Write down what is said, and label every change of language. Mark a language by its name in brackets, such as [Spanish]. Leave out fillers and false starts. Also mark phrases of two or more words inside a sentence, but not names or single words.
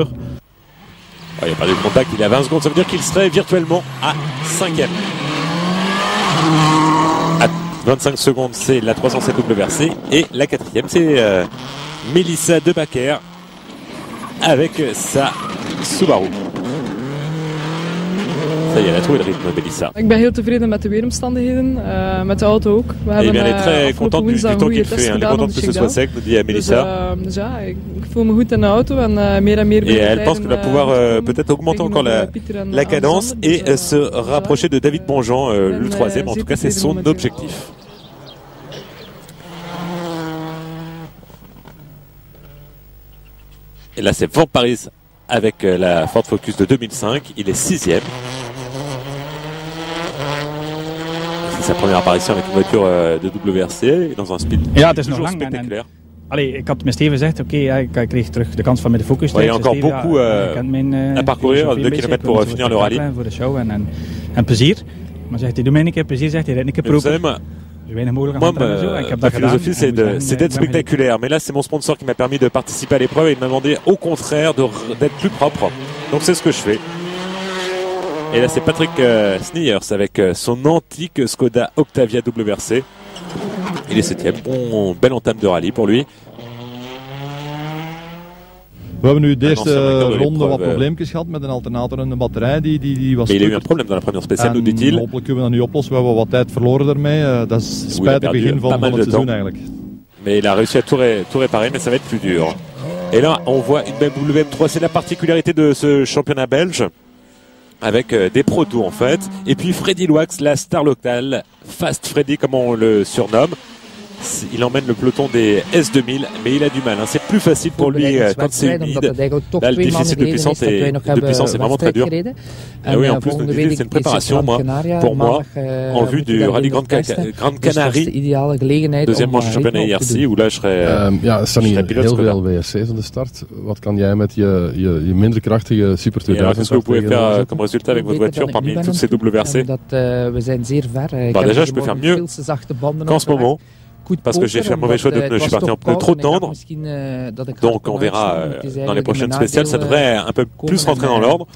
[French] Il a perdu le contact, il a 20 secondes, ça veut dire qu'il serait virtuellement à 5e. À 25 secondes, c'est la 307 WRC et la 4e, c'est Melissa Debacker avec sa Subaru. Ça y est, elle a trouvé le rythme, Melissa. [Dutch] Ik ben heel tevreden met de weeromstandigheden, met de auto ook. We [French] hebben elle est très contente du temps qu'il fait. Elle est contente que ce soit sec, nous dit Melissa. [Dutch] Dus ja, ik voel me goed in de auto en meer en meer. [French] Et elle pense qu'elle va pouvoir peut-être augmenter encore la cadence et se rapprocher de David Bonjean, le 3e. En tout cas, c'est son objectif. Et là, c'est Van Parijs avec la Ford Focus de 2005. Il est 6e. sa première apparition avec une voiture de WRC dans un speed. [Dutch] Ja, het is nog [French] Toujours [Dutch] lang. [French] spectaculaire. [Dutch] Allee, ik had met Steven gezegd, oké, ik kreeg terug de kans van met de focus. [French] Il y a encore beaucoup à parcourir, 2 kilomètres pour finir le rallye. [Dutch] Voor de show en plezier. Maar zegt hij, doe mij een keer plezier, zegt hij, rijdt een keer proper. [French] Moi, ma philosophie, c'est d'être spectaculaire. Mais là, c'est mon sponsor qui m'a permis de participer à l'épreuve et il m'a demandé au contraire d'être plus propre. Donc, c'est ce que je fais. Et là, c'est Patrick Sniers avec son antique Skoda Octavia WRC. Il est 7e. Belle entame de rallye pour lui. [Dutch] We hebben nu de eerste ronde wat probleempjes gehad met een alternator en de batterij. Die was [French] il a eu un problème dans la première spéciale, nous dit-il. [Dutch] Hopelijk kunnen we dat nu oplossen. We hebben wat tijd verloren daarmee. Dat is een spijtig begin van het seizoen eigenlijk. [French] Mais il a réussi à tout réparer, mais ça va être plus dur. Et là, on voit une belle WM3. C'est la particularité de ce championnat belge. Avec des Pro Tours en fait. Et puis Freddy Loax, la star locale. Fast Freddy, comme on le surnomme. Il emmène le peloton des S2000, mais il a du mal. Hein. C'est plus facile pour lui quand c'est humide. Là, le déficit de puissance est vraiment très dur. Ah oui, en plus, nous dit c'est une préparation, pour moi, en vue du rallye Grande Canarie, deuxième manche championnat IRC, où là, je serais [Dutch] ja, er staan hier heel veel WRC's aan de start. Wat kan jij met je minder krachtige Super 2000? [French] Qu'est-ce que vous pouvez faire comme résultat avec votre voiture parmi toutes ces WRC? Bah, déjà, je peux faire mieux qu'en ce moment. Parce que j'ai fait un mauvais choix de pneus, je suis parti en pneus trop tendres. Donc on verra dans les prochaines spéciales, ça devrait un peu plus rentrer dans l'ordre.